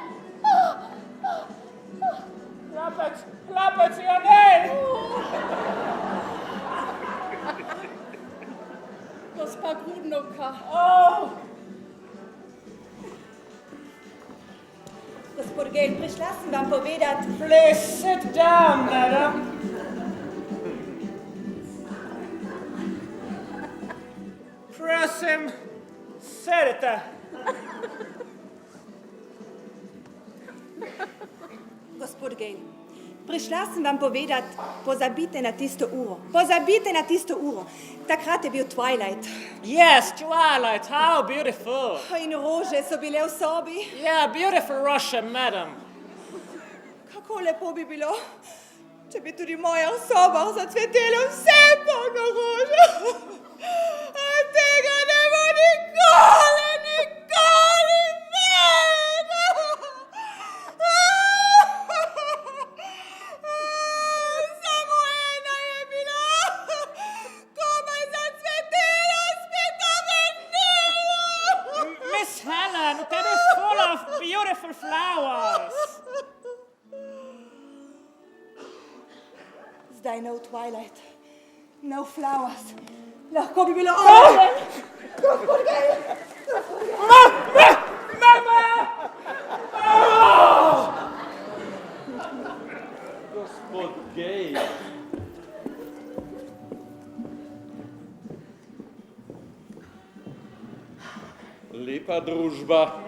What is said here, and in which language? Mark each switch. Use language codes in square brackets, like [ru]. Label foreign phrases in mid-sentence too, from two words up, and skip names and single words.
[sl] Hlapec, ja ne! Gospa Grudnovka. Gospod Gale, prišla sem vam povedati. [en] Please sit down, madam. [sl] Prosim, sedite. Gospod Gale, prišla sem vam povedati, pozabite na tisto uro. Pozabite na tisto uro. Takrat je bil Twilight. [en] Yes, Twilight, how beautiful. [sl] In rože so bile v sobi. [en] Yeah, beautiful Russia, madam. [sl] Kako lepo bi bilo, če bi tudi moja soba zacvetela vse polno rože. A tega ne bo nikoli, nikoli več. Samo ena je bila, komaj zacvetela, spet ovenela. [en] Miss Helen, that is full of beautiful flowers. Zdaj no Twilight, no flowers. [sl] Lahko bi bilo oven. Gospod Gale! Mama! Gospod Gale. Lepa družba.